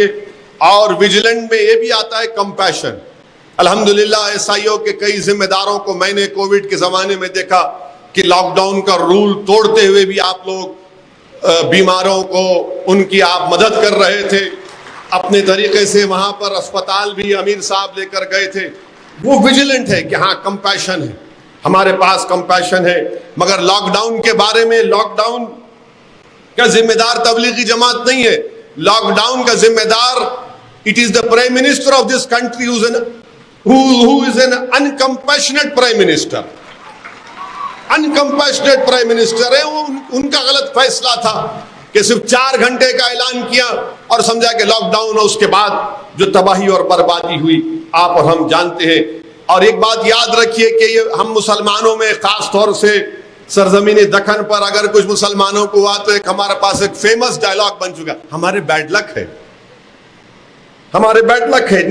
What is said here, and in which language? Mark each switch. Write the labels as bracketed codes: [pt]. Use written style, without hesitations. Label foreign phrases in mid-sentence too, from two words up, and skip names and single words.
[ur] اور ویجیلنٹ میں یہ بھی آتا ہے کمپیشن۔ الحمدللہ ایس آئی او کے کئی ذمہ داروں کو میں نے کووڈ کے زمانے میں دیکھا کہ [en] lock down [ur] کا رول توڑتے ہوئے بھی آپ لوگ بیماروں کو ان کی آپ مدد کر رہے تھے اپنے طریقے سے۔ وہاں پر اسپتال بھی امیر صاحب لے کر گئے تھے۔ وہ ویجیلنٹ ہے کہ ہاں کمپیشن ہے، ہمارے پاس کمپیشن ہے۔ مگر [en] lock down [ur] کے بارے میں، [en] lock down [ur] کا ذمہ دار تبلیغی جماعت نہیں ہے، [en] lock down [ur] کا ذمہ دار [en] it is the prime minister of this country who is an uncompassionate prime minister۔ uncompassionate prime minister ہے۔ [ur] ان کا غلط فیصلہ تھا کہ صرف 4 گھنٹے کا اعلان کیا اور سمجھا کہ [en] lock down [ur] ہے، اس کے بعد جو تباہی اور بربادی ہوئی آپ اور ہم جانتے ہیں۔ اور ایک بات یاد رکھیے کہ یہ ہم مسلمانوں میں خاص طور سے سرزمین دکن پر اگر کچھ مسلمانوں کو ہوا تو ایک ہمارے پاس ایک [en] famous dialogue [ur] بن چکا، ہمارے [en] bad luck [ur] ہے، ہمارے [en] bad luck [ur] ہے۔